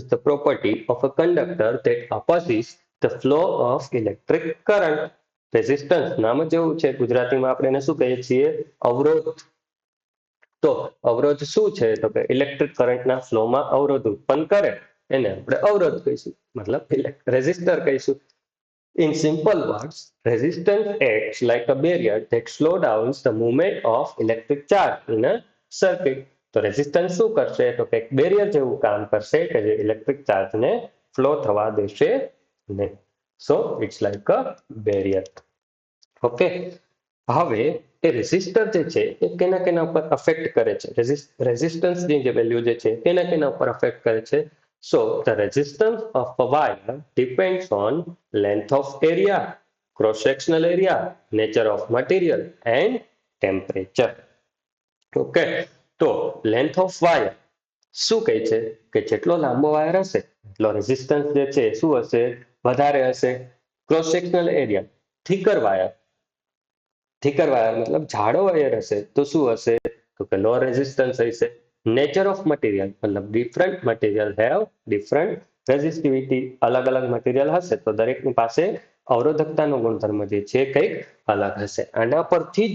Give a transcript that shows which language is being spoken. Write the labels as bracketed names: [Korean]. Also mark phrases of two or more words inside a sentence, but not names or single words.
[English] the property of a conductor that opposes the flow of electric current resistance [Gujarati] નામ જ એવું છે ગુજરાતીમાં આપણે એને શું કહીએ છીએ અવરોધ તો અવરોધ શું છે તો કે ઇલેક્ટ્રિક કરંટના ફ્લોમાં અવરોધ ઉત્પન્ન કરે એને આપણે અવરોધ કહીશું મતલબ રેઝિસ્ટર કહીશું [English] In simple words, resistance acts like a barrier that slows down the movement of electric charge in a circuit. [Gujarati] તો રેઝિસ્ટન્સ શું કરશે તો કે બેરિયર જેવું કામ કરશે કે જે ઇલેક્ટ્રિક ચાર્જને ફ્લો થવા દેશે નહીં [English] so it's like a barrier okay [Gujarati] હવે એ રેઝિસ્ટર જે છે એ કેના ઉપર અફેક્ટ કરે છે રેઝિસ્ટન્સની જે વેલ્યુ જે છે કેના ઉપર અફેક્ટ કરે છે [English] So the resistance of a wire depends on length of area, cross-sectional area, nature of material and temperature. Okay. [Gujarati] તો [English] length of wire [Gujarati] શું કહે છે કે જેટલો લાંબો વાયર હશે એટલો રેઝિસ્ટન્સ જે છે શું હશે વધારે હશે [English] cross sectional area thicker wire [Gujarati] મતલબ જાડો વાયર હશે તો શું હશે તો કે [English] low resistance [Gujarati] હશે [English] nature of material [Gujarati] મતલબ [English] different material have different resistivity [Gujarati] અલગ અલગ મટીરિયલ હશે તો દરેકની પાસે અવરોધકતાનો ગુણધર્મ જે છે કંઈક અલગ હશે આના પરથી જ